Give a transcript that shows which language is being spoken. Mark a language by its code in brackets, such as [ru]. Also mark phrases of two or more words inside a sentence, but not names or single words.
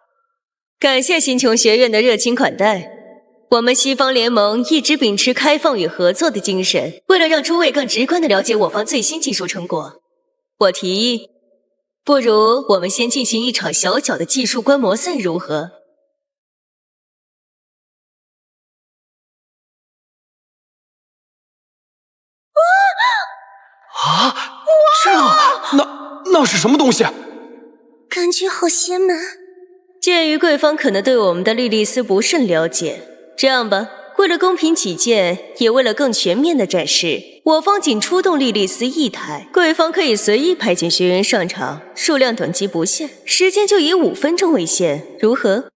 [zh] 感谢星穹学院的热情款待。我们西方联盟一直秉持开放与合作的精神，为了让诸位更直观地了解我方最新技术成果，我提議，不如我們先進行一場小小的技術觀摩賽如何？啊！那是什麼東西？感覺好邪門。鑑於貴方可能對我們的莉莉絲不甚了解，這樣吧，為了公平起見，也為了更全面的展示，我方僅出動莉莉絲1台，貴方可以隨意派遣學員上場，數量等級不限，時間就以5分鐘為限，如何？